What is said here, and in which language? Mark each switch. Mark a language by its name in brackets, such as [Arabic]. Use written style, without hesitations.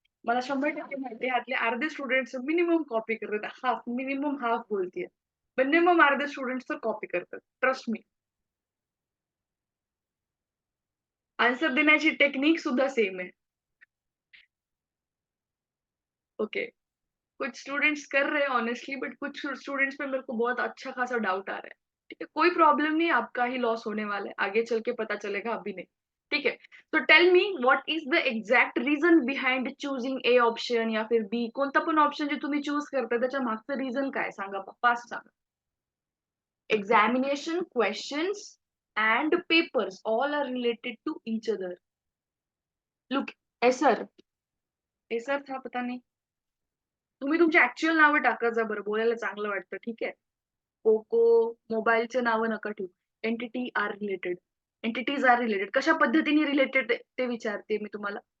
[Marathi] मला 100% माहिती आहे ह्यातले अर्धे स्टुडंट्स मिनिमम कॉपी करतात. मिनिमम हाल्फ बोलतीये. मिनिमम अर्धे स्टुडंट्स तर कॉपी करतात. [English] Trust me. [Marathi] आन्सर देण्याची टेक्निक सुद्धा सेम आहे. ओके. [Hindi] कुछ स्टूडेंट्स कर रहे हैं ऑनेस्टली बट कुछ स्टूडेंट्स में मेरे को बहुत अच्छा खासा डाउट आ रहा है। ठीक है, कोई प्रॉब्लम नहीं, आपका ही लॉस होने वाला है, आगे चल के पता चलेगा, अभी नहीं। ठीक है, [Marathi] तो [English] tell me what is the exact reason behind choosing A option [Hindi] या फिर बी, [Marathi] कोणता पण ऑप्शन जे तुम्ही चूज करता त्याच्या मागचं रिझन काय सांगा, फास्ट सांगा. [English] Examination, questions and papers all are related to each other. Look, [Hindi] sir sir था पता नहीं, [Marathi] तुम्ही तुमची ऍक्च्युअल नावं टाकत जा बरं, बोलायला चांगलं वाटतं. ठीक आहे, पोको मोबाईलचे नावं नका ठेवू. [English] entity are related, entities are related, [Marathi] कशा पद्धतीने रिलेटेड ते विचारते मी तुम्हाला.